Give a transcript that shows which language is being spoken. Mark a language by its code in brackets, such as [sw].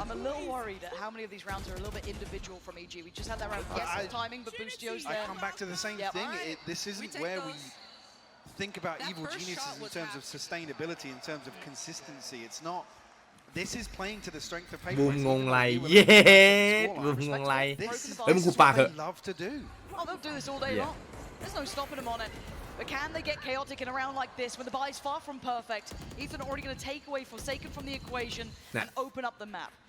[en] I'm a little worried at how many of these rounds are a little bit individual from EG. We just had that round. Yes, timing, but Boostio's there. I come back to the same thing. This isn't where we think about Evil Geniuses in terms of sustainability, in terms of consistency. It's not. This is playing to the strength of paper. [th] บูมงงไรเย้บูมงงไรเฮ้ยมึงกูปากเหอะ [en] love to do. Oh, they'll do this all day long. There's no stopping them on it. But can they get chaotic in a round like this when the buy is far from perfect? Ethan already going to take away Forsaken from the equation and open up the map.